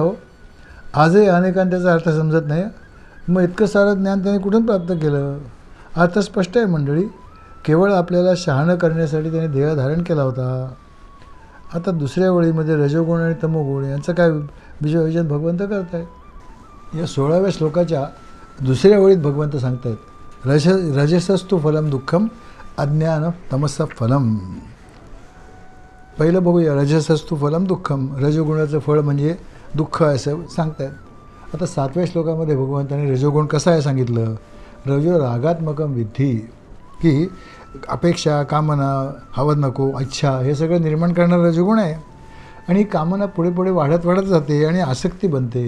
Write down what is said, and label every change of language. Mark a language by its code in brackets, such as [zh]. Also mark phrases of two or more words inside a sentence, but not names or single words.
[mr] हो, आजही अनेकांना त्याचा अर्थ समजत नाही. मग इतकं सारं ज्ञान त्यांनी कुठून प्राप्त केलं. अर्थ स्पष्ट आहे मंडळी. केवळ आपल्याला शहाणं करण्यासाठी त्यांनी देह धारण केला होता. आता दुसऱ्या ओळीमध्ये रजोगुण आणि तमोगुण यांचं काय विजन भगवंत करत आहेत. या 16व्या श्लोकाच्या दुसऱ्या ओळीत भगवंत सांगतायत, [sa] रजसस्तु फलम दुःखम अज्ञान तमस फलम. [mr] पहिलं बघूया, [sa] रजसस्तु फलम दुःखम. [mr] रजोगुणाचं फळ म्हणजे दुःख असं सांगतायत. आता 7व्या श्लोकामध्ये भगवंतांनी रजोगुण कसा आहे सांगितलं. [sa] रजो रागात्मकम विद्धी, [mr] की अपेक्षा, कामना, हवं नको, इच्छा हे सगळं निर्माण करणारा रजोगुण आहे. आणि कामना पुढे वाढत जाते आणि आसक्ती बनते.